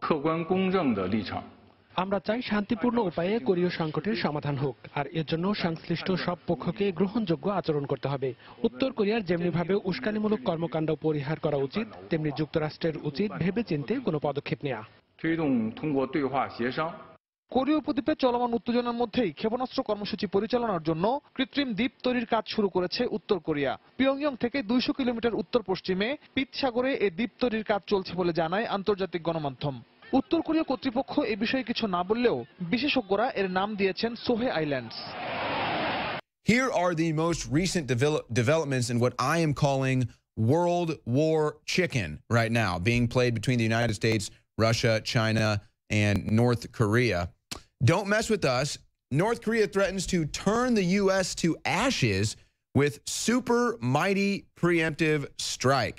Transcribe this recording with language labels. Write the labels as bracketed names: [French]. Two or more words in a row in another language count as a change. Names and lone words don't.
[Bangla] আমরা চাই শান্তিপূর্ণ উপায়ে কোরীয় সংকটের সমাধান হোক, আর এর জন্য সংশ্লিষ্ট সব পক্ষকে গ্রহণযোগ্য আচরণ করতে হবে। উত্তর কোরিয়ার যেমনিভাবে উস্কানিমূলক কর্মকাণ্ড পরিহার করা উচিত, তেমনি যুক্তরাষ্ট্রের উচিত ভেবেচিন্তে কোনো পদক্ষেপ নেওয়া। [Chinese] 推动通过对话协商。 [Bangla] কোরীয় উপদ্বীপে চলমান উত্তেজনার মধ্যেই ক্ষেপণাস্ত্র কর্মসূচি পরিচালনার জন্য কৃত্রিম দ্বীপ তৈরির কাজ শুরু করেছে উত্তর কোরিয়া। পিয়ংইয়ং থেকে 200 কিলোমিটার উত্তর পশ্চিমে পিত সাগরে এই দ্বীপ তৈরির কাজ চলছে বলে জানায় আন্তর্জাতিক গণমাধ্যম। উত্তর কোরীয় কর্তৃপক্ষ এ বিষয়ে কিছু না বললেও বিশেষজ্ঞরা এর নাম দিয়েছেন সোহে আইল্যান্ডস। [English] Here are the most recent developments in what I am calling World War Chicken right now, being played between the United States, Russia, China, and North Korea. Don't mess with us. North Korea threatens to turn the U.S. to ashes with super mighty preemptive strike.